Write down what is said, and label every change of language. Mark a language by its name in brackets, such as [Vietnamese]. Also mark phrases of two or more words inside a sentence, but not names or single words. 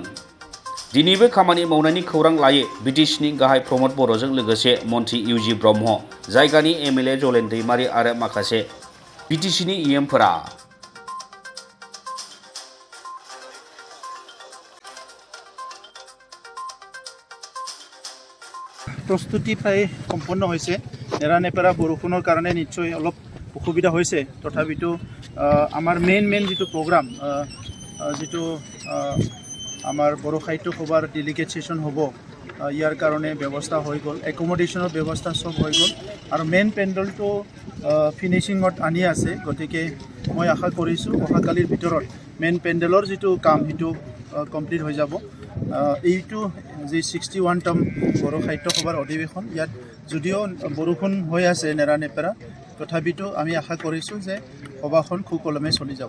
[Bodo] दिनैबो खामानि मावनायनि खौरां लायो बिटिसिनि गाहाय प्रमद बर'जों लोगोसे मन्त्रि इउजि ब्रह्म, जायगानि एमएलए जलेन दैमारि आरो माखासे बिटिसिनि इएमफोरा। [Assamese] প্ৰস্তুতি প্ৰায় সম্পন্ন হৈছে নেৰানেপেৰা বৰষুণৰ কাৰণে নিশ্চয় অলপ অসুবিধা হৈছে তথাপিতো আমাৰ মেইন যেটো প্ৰগ্ৰাম যেটো আমাৰ বড় সাহিত্য সভাৰ ডেলিগেট সেশন হ'ব ইয়াৰ কাৰণে ব্যৱস্থা হৈ গ'ল একমোডেশনৰ ব্যৱস্থা সব হৈ গ'ল আৰু মেইন পেণ্ডেলটো ফিনিশিঙত আনি আছে গতিকে মই আশা কৰিছোঁ অহাকালিৰ ভিতৰত মেইন পেণ্ডেলৰ যেটো কাম হেতু কমপ্লিট হৈ যাব এইটো যে 61তম বড় সাহিত্য সভাৰ অধিৱেশন ইয়াত যদিও বৰষুণ হৈ আছে নেৰানেপেৰা তথাপিতো আমি আশা কৰিছোঁ যে সভাখন সুকলমে চলি যাব।